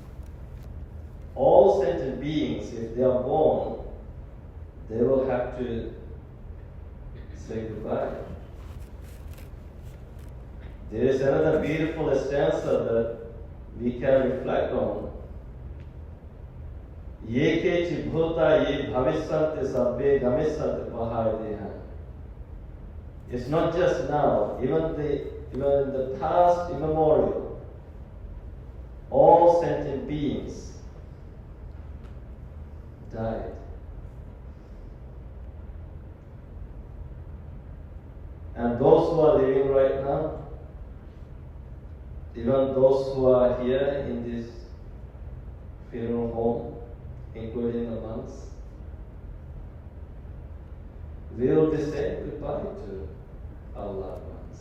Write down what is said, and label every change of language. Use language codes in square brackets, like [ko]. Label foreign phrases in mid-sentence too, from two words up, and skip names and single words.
[en] All sentient beings, if they are born, they will have to say goodbye. There is another beautiful stanza that we can reflect on. [pi] Ye kechi bhuta ye bhavisante sabbe gamisante pahayadeha. [en] It's not just now, even in the past immemorial, all sentient beings died. And those who are living right now, even those who are here in this funeral home, including the monks, we will be saying goodbye to our loved ones.